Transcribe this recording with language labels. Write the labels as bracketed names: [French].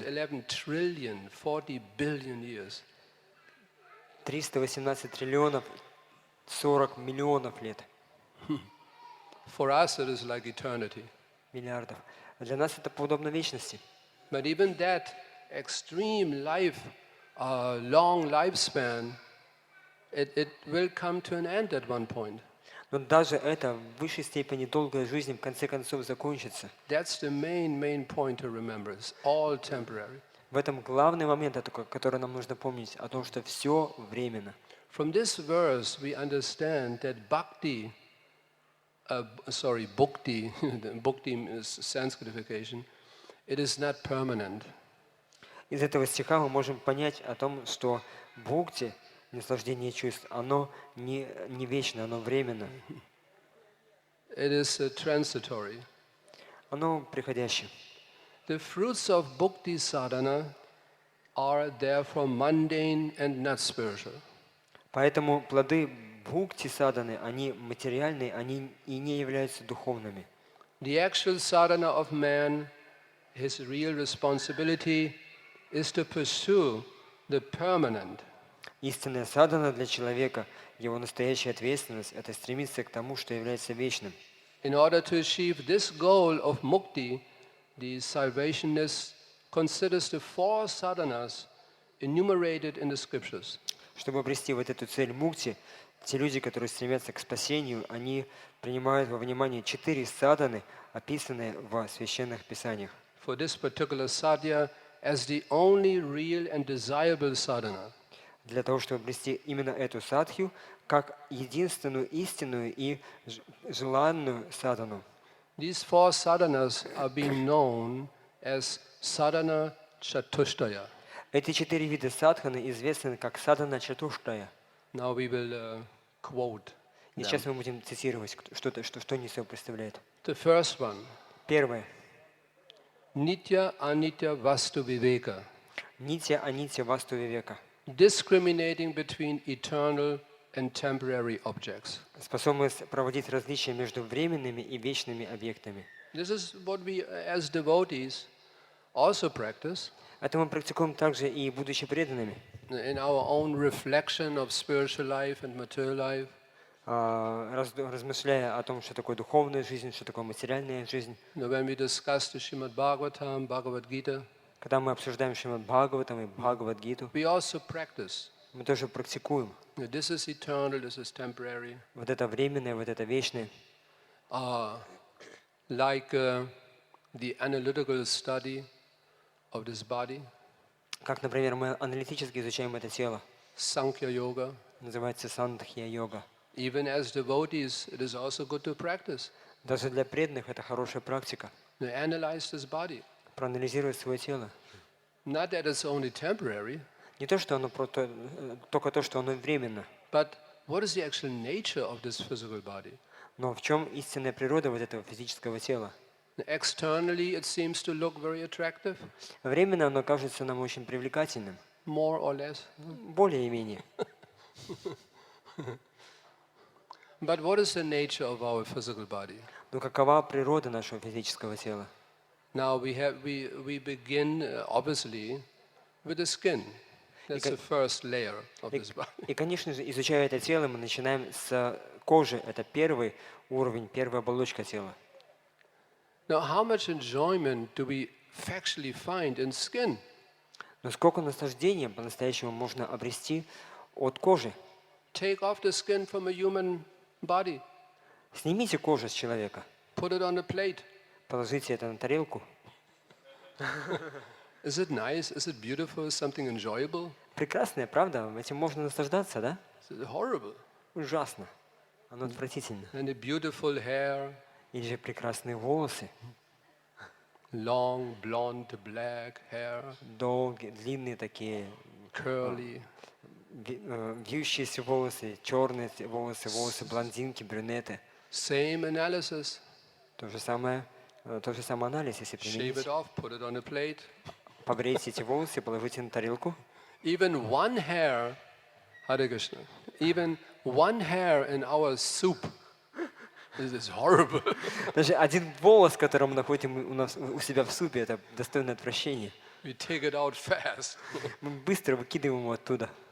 [English] 311 trillion 40 billion years. [Russian] 318 триллионов 40 миллионов лет. [English] For us it is like eternity. [Russian] Миллиардов. А для нас это подобно вечности. [English] But even that extreme long lifespan, it will come to an end at one point. [Russian] Но даже это в высшей степени долгая жизнь в конце концов закончится. [English] That's the main point to remember. It's all temporary. [Russian] В этом главный момент, который нам нужно помнить, о том, что все временно. [English] From this verse we understand that bhakti, bhakti is Sanskrification, it is not permanent. [Russian] Из этого стиха мы можем понять о том, что бхакти, наслаждение чувств, оно не вечно, оно временно. [English] It is transitory. [Russian] Оно приходящее. [English] The fruits of bhakti sadhana are therefore mundane and not spiritual. [Russian] Поэтому плоды бхакти садханы, они материальные, они и не являются духовными. [English] The actual sadhana of man, his real responsibility is to pursue the permanent. [Russian] Истинная садхана для человека, его настоящая ответственность – это стремиться к тому, что является вечным. [English] In order to achieve this goal of mukti, the salvationists considers the 4 sadhanas enumerated in the scriptures. [Russian] Чтобы обрести вот эту цель мукти, те люди, которые стремятся к спасению, они принимают во внимание 4 садханы, описанные в священных писаниях. [English] For this particular sadhya as the only real and desirable sadhana. [Russian] Для того, чтобы обрести именно эту садхью, как единственную истинную и желанную садхану. [English] These 4 sadhanas are being known as sadhana chatushtaya. [Russian] Эти 4 вида садханы известны как садхана чатуштая. [English] Now we will quote. [Russian] И сейчас мы будем цитировать, что они собой представляют. [English] The first one. [Russian] Первое. [Sanskrit] Nitya anitya vastu viveka. Нитья анитья васту вивека. [English] Discriminating between eternal and temporary objects. [Russian] Способность проводить различия между временными и вечными объектами. [English] This is what we as devotees also practice. [Russian] Это мы практикуем также и будучи преданными. [English] In our own reflection of spiritual life and material life. [Russian] Размышляя о том, что такое духовная жизнь, что такое материальная жизнь. [English] When we discuss the Srimad Bhagavatam, Bhagavad Gita, [Russian] когда мы обсуждаем Шримад Бхагаватам и Бхагавад-гиту, [English] we also practice. [Russian] мы тоже практикуем. [English] This is eternal, this is temporary. [Russian] Вот это временное, вот это вечное. [English] Like the analytical study of this body. [Russian] Как, например, мы аналитически изучаем это тело. [English] Sankhya yoga. [Russian] Называется сандхья-йога. [English] Even as devotees, it is also good to practice. [Russian] Даже для преданных это хорошая практика. [English] To analyze this body. [Russian] Проанализировать свое тело. [English] Not that it's only temporary. [Russian] Не то, что оно только то, что оно временно. [English] But what is the actual nature of this physical body? [Russian] Но в чем истинная природа вот этого физического тела? [English] Externally, it seems to look very attractive. [Russian] Временно оно кажется нам очень привлекательным. [English] More or less. [Russian] Более и менее. [English] But what is the nature of our physical body? [Russian] Но какова природа нашего физического тела? [English] Now we begin obviously with the skin. That's the first layer of this body. [Russian] И, конечно же, изучая это тело, мы начинаем с кожи. Это первый уровень, первая оболочка тела. [English] Now, how much enjoyment do we factually find in skin? [Russian] Но сколько наслаждения по-настоящему можно обрести от кожи? [English] Take off the skin from a human body. [Russian] Снимите кожу с человека. [English] Put it on a plate. [Russian] Положите это на тарелку. [English] Is it nice? Is it beautiful? Something enjoyable? [Russian] Прекрасное, правда? Этим можно наслаждаться, да? [English] Is it horrible? [Russian] Ужасно. Оно отвратительно. [English] And the beautiful hair. [Russian] Или же прекрасные волосы. [English] Long, blonde, black hair. [Russian] Долгие, длинные такие. [English] Curly. [Russian] Вьющиеся волосы, черные волосы, волосы блондинки, брюнеты. [English] Same analysis. [Russian] То же самое анализ, если применить. [English] Shave it off, put it on a plate. [Russian] Побрейте эти волосы, положите на тарелку. [English] Even one hair, Hare Krishna, even one hair in our soup is horrible. [Russian] Даже один волос, который мы находим у себя в супе, это достойное отвращение. [English] We take it out fast. [Russian] Мы быстро выкидываем его оттуда.